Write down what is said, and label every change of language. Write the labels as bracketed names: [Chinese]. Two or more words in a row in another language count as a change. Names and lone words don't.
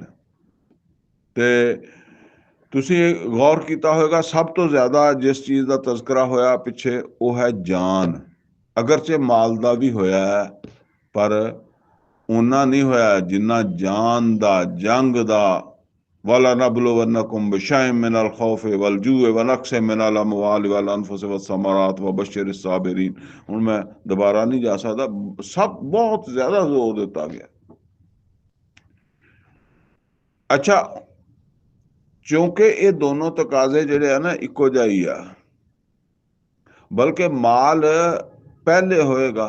[Punjabi] ਤੇ ਤੁਸੀਂ ਗੌਰ ਕੀਤਾ ਹੋਵੇਗਾ ਸਭ ਤੋਂ ਜ਼ਿਆਦਾ ਜਿਸ ਚੀਜ਼ ਦਾ ਤਜ਼ਕਰਾ ਹੋਇਆ ਪਿੱਛੇ ਉਹ ਹੈ ਜਾਨ। ਅਗਰਚੇ ਮਾਲ ਦਾ ਵੀ ਹੋਇਆ ਹੈ ਪਰ ਉਨਾ ਨਹੀਂ ਹੋਇਆ ਜਿੰਨਾ ਜਾਨ ਦਾ, ਜੰਗ ਦਾ। [Arabic] ولنبلونكم بشيء من الخوف والجوع ونقص من الأموال والأنفس والثمرات وبشر الصابرين. [Punjabi] ਹੁਣ ਮੈਂ ਦੁਬਾਰਾ ਨਹੀਂ ਜਾ ਸਕਦਾ, ਸਭ ਬਹੁਤ ਜ਼ਿਆਦਾ ਜ਼ੋਰ ਦਿੱਤਾ ਗਿਆ। ਅੱਛਾ, ਕਿਉਂਕਿ ਇਹ ਦੋਨੋਂ ਤਕਾਜ਼ੇ ਜਿਹੜੇ ਆ ਨਾ ਇੱਕੋ ਜਿਹਾ ਹੀ ਆ, ਬਲਕਿ ਮਾਲ ਪਹਿਲੇ ਹੋਏਗਾ।